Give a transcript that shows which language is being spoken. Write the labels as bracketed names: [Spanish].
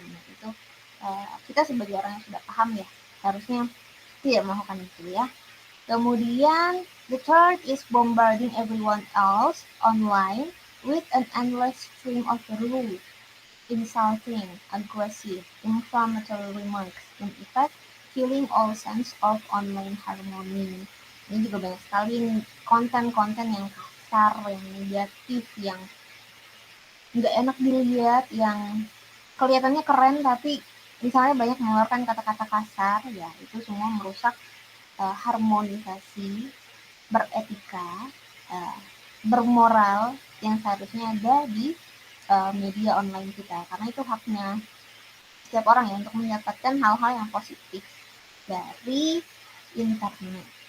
[Indonesian] Nah, itu kita sebagai orang yang sudah paham ya, harusnya tidak melakukan itu ya. [English] Kemudian the third is bombarding everyone else online with an endless stream of rude, insulting, aggressive, inflammatory remarks, in effect killing all sense of online harmony. [Indonesian] Ini juga banyak sekali konten-konten yang kasar, yang negatif, yang nggak enak dilihat, yang kelihatannya keren tapi misalnya banyak mengeluarkan kata-kata kasar, ya itu semua merusak harmonisasi, beretika, bermoral yang seharusnya ada di media online kita, karena itu haknya setiap orang ya untuk mendapatkan hal-hal yang positif dari internet.